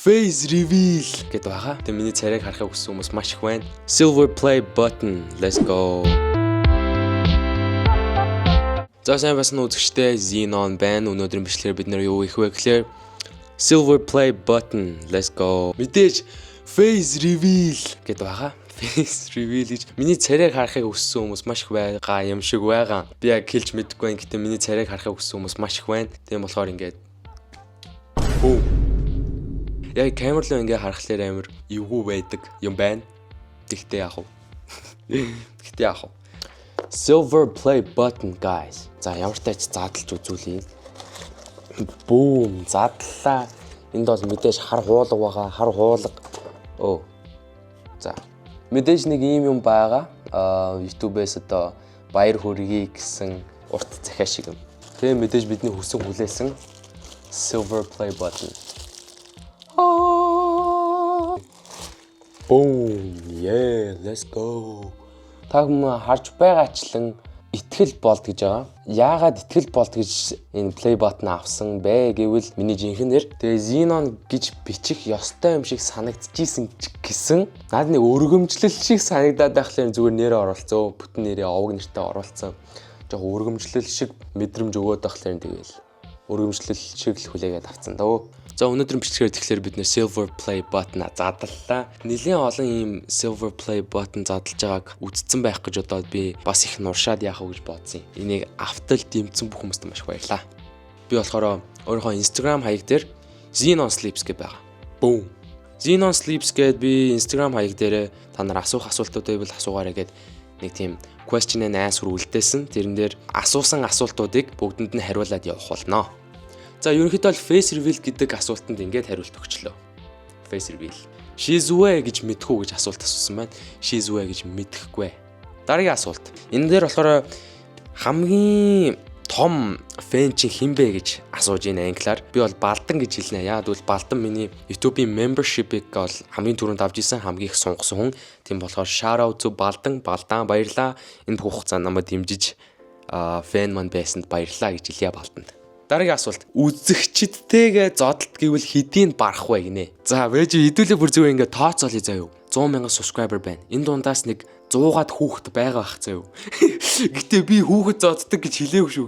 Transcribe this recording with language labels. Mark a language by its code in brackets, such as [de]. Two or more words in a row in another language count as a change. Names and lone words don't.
[en] face reveal [mn] гэдэг байгаа. Тэгээ миний царайг харахыг хүссэн хүмүүс маш их байна. [en] Silver play button. Let's go. [mn] За сайн бас үзэгчтэй Xenon байна. Өнөөдрийн бичлэгээр бид нэр юу их вэ гэхээр [en] Silver play button. Let's go. [mn] Мэдээж [en] face reveal [mn] гэдэг байгаа. [en] Face reveal [mn] гэж миний царайг харахыг хүссэн хүмүүс маш их байгаа юм шиг байгаа. Би яг хэлж мэдэхгүй байна. Гэтэ миний царайг харахыг хүссэн хүмүүс маш их байна. Тийм болохоор ингээд яг камерлоо ингээ харахаар амар эвгүй байдаг юм байна. Тэгтээ яах вэ? [en] Silver play button guys. [mn] За ямар ч тач задлж үзүүлье. Boom, задлаа. Энд бол мэдээж хар хуулга байгаа. Хар хуулга. За. Мэдээж нэг юм байгаа. YouTube-ээс одоо баяр хүргэе гэсэн урт захиа шиг юм. Тэгээ мэдээж бидний хүсэн хүлээсэн [en] Silver play button. Boom, yeah, let's go. [mn] Та хүмүүс харж байгаачлан итгэл болд гэж байгаа. Яагаад итгэл болд гэж энэ play button авсан бэ гэвэл миний жинхэнээр тэгээ Xenon гэж бичих ёстой юм шиг санагдчихсэн гэсэн. Наад нэг өргөмжлөл шиг санагдаад байхлаар зүгээр нэрээ оруулсан. Бүтэн нэрээ овог нэртэй оруулсан. Жог өргөмжлөл шиг мэдрэмж өгөөд байхлаар тэгэл өргөмжлөл шиг л хүлээгээд авцсан дөө. За өнөөдрийн бичлэгээр тэгэхээр бид нэр [en] Silver play button [mn] задлалаа. Нэлийн олон ийм [en] Silver play button [mn] задлж байгааг үзсэн байх гэж бодоод би бас их нуршаад яах вэ гэж бодсон юм. Энийг автал дэмцсэн бүх хүмүүст маш их баярлалаа. Би болохоор өөрийнхөө Instagram хаяг дээр Xenon Sleeps гэж байгаа. Boom. Xenon Sleeps гэдээ би Instagram хаяг дээр та нар асуух асуултуудыг бол асуугаарай гэд нэг тийм [en] question and answer [mn] үлдээсэн. Тэрэн дээр асуусан асуултуудыг бүгдэнд нь хариулаад явах болно. За ерөнхийдөө [en] face reveal [mn] гэдэг асуултанд ингээд хариулт өгчлөө. [en] Face reveal. She's way [mn] гэж мэдхүү гэж асуулт асуусан байна. [en] She's way [mn] гэж мэдэхгүй. Дараагийн асуулт. Энэ дээр болохоор хамгийн том фэн чи хэн бэ гэж асууж ийн англиар. Би бол Балдан гэж хэлнэ. Яагаад гэвэл Балдан миний YouTube-ийн membership-ийг бол хамгийн түрүүнд авч исэн хамгийн их сунгасан хүн. [en] Тийм болохоор shout out to Балдан баярлаа. [mn] Энэ бүх хугацаанд намайг дэмжиж фэн маань байсанд баярлаа гэж хэлье Балданд. Дараагийн асуулт. Үзэгчдтэйгээ зодолт гэвэл хэдийн барах вэ гинэ? За, вэж хэдүүлээ бүр зүгээр ингээд тооцоолъё заяа. 100,000 subscriber байна. Энэ дундаас нэг 100-аад хүүхэд байгаа бах заяа. Гэтэ би хүүхэд зоддог гэж хэлээгүй шүү.